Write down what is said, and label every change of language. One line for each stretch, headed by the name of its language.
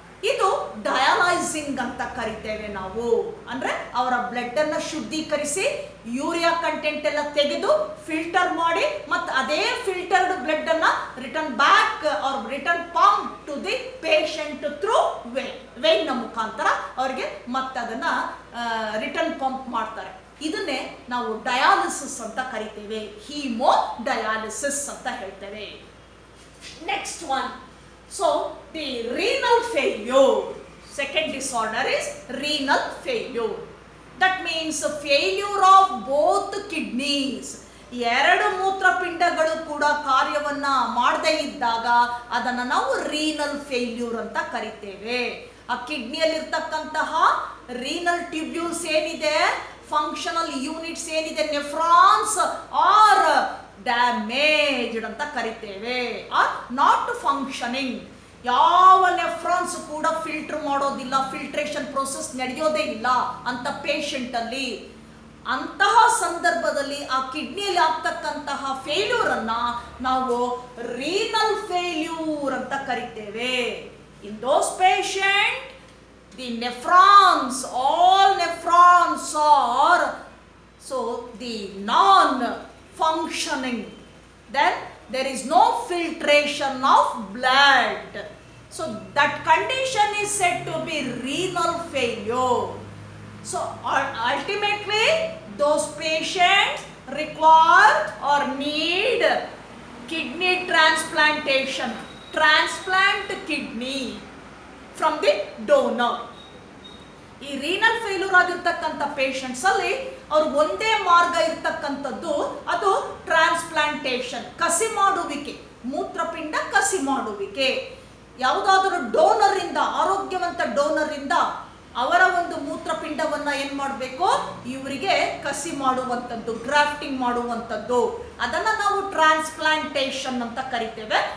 Kannada: ಇದು ಡಯಾಲೈಸಿಂಗ್ ಅಂತ ಕರಿತೇವೆ ನಾವು. ಅಂದ್ರೆ ಅವರ ಬ್ಲಡ್ ಅನ್ನ ಶುದ್ಧೀಕರಿಸಿ ಯೂರಿಯಾ ಕಂಟೆಂಟ್ ಎಲ್ಲ ತೆಗೆದು ಫಿಲ್ಟರ್ ಮಾಡಿ ಮತ್ತೆ ಅದೇ ಫಿಲ್ಟರ್ಡ್ ಬ್ಲಡ್ ಅನ್ನ
English: return back or return pump to the patient
Kannada: through vane ನ ಮುಖಾಂತರ ಅವ್ರಿಗೆ ಮತ್ತೆ ಅದನ್ನ ರಿಟರ್ನ್ ಪಂಪ್ ಮಾಡ್ತಾರೆ. ಇದನ್ನೇ ನಾವು ಡಯಾಲಿಸಿಸ್ ಅಂತ ಕರಿತೇವೆ, ಹೀಮೋ ಡಯಾಲಿಸಿಸ್ ಅಂತ ಹೇಳ್ತೇವೆ.
English: Next one, so the renal failure, second disorder is renal failure. That means failure of both kidneys.
Kannada: ಎರಡು ಮೂತ್ರಪಿಂಡಗಳು ಕೂಡ ಕಾರ್ಯವನ್ನ ಮಾಡದೇ ಇದ್ದಾಗ ಅದನ್ನ ನಾವು ರೀನಲ್ ಫೇಲ್ಯೂರ್ ಅಂತ ಕರಿತೇವೆ. ಆ ಕಿಡ್ನಿಯಲ್ಲಿರ್ತಕ್ಕಂತಹ ರೀನಲ್ ಟ್ಯೂಬ್ಯೂಲ್ಸ್ ಏನಿದೆ, ಫಂಕ್ಷನಲ್ ಯೂನಿಟ್ಸ್ ಏನಿದೆ,
English: nephrons are damaged
Kannada: ಅಂತ ಕರಿತೇವೆ,
English: Are not functioning.
Kannada: ಯಾವ ನೆಫ್ರಾನ್ಸ್ ಕೂಡ ಫಿಲ್ಟರ್ ಮಾಡೋದಿಲ್ಲ, ಫಿಲ್ಟ್ರೇಷನ್ ಪ್ರೋಸೆಸ್ ನಡೆಯೋದೇ ಇಲ್ಲ ಅಂತ ಪೇಷಂಟ್ ಅಲ್ಲಿ. ಅಂತಹ ಸಂದರ್ಭದಲ್ಲಿ ಆ ಕಿಡ್ನಿಯಲ್ಲಿ ಆಗ್ತಕ್ಕಂತಹ ಫೇಲ್ಯೂರನ್ನು ನಾವು ರೀನಲ್ ಫೇಲ್ಯೂರ್ ಅಂತ ಕರಿತೇವೆ.
English: In those patient the nephrons, all nephrons are the non-functioning. Then there is no filtration of blood. So that condition is said to be renal failure. So ultimately those patients require or need kidney transplantation. Transplant kidney from the donor.
Kannada: ಈ renal failure ಆಗಿರ್ತಕ್ಕಂಥ patients ಅಲ್ಲಿ ಅವ್ರು ಒಂದೇ ಮಾರ್ಗ ಇರ್ತಕ್ಕಂಥದ್ದು ಅದು transplantation, ಕಸಿ ಮಾಡುವಿಕೆ, ಮೂತ್ರಪಿಂಡ ಕಸಿ ಮಾಡುವಿಕೆ. ಯಾವುದಾದರೂ ಡೋನರ್ ಇಂದ, ಆರೋಗ್ಯವಂತ ಡೋನರ್ ಇಂದ ಅವರ ಒಂದು ಮೂತ್ರಪಿಂಡವನ್ನ ಏನ್ ಮಾಡಬೇಕು, ಇವರಿಗೆ ಕಸಿ ಮಾಡುವಂಥದ್ದು, ಗ್ರಾಫ್ಟಿಂಗ್ ಮಾಡುವಂಥದ್ದು, ಅದನ್ನ ನಾವು ಟ್ರಾನ್ಸ್ಪ್ಲಾಂಟೇಷನ್ ಅಂತ ಕರಿತೇವೆ.